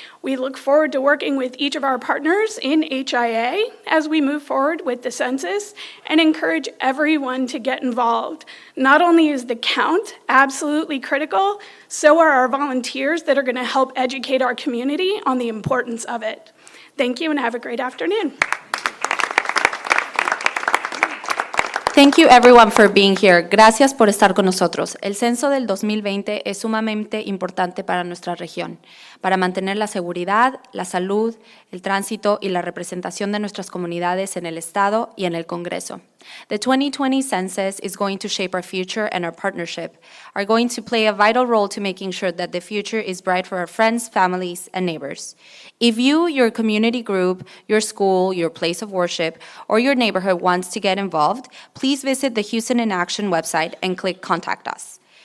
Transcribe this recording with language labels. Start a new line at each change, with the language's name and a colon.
English: We look forward to working with each of our partners in HIA as we move forward with the census and encourage everyone to get involved. Not only is the count absolutely critical, so are our volunteers that are going to help educate our community on the importance of it. Thank you and have a great afternoon. Thank you everyone for being here.
Spanish: Gracias por estar con nosotros. El censo del 2020 es sumamente importante para nuestra región, para mantener la seguridad, la salud, el tránsito y la representación de nuestras comunidades en el Estado y en el Congreso.
English: The 2020 census is going to shape our future, and our partnership are going to play a vital role to making sure that the future is bright for our friends, families, and neighbors. If you, your community group, your school, your place of worship, or your neighborhood wants to get involved, please visit the Houston in Action website and click Contact Us.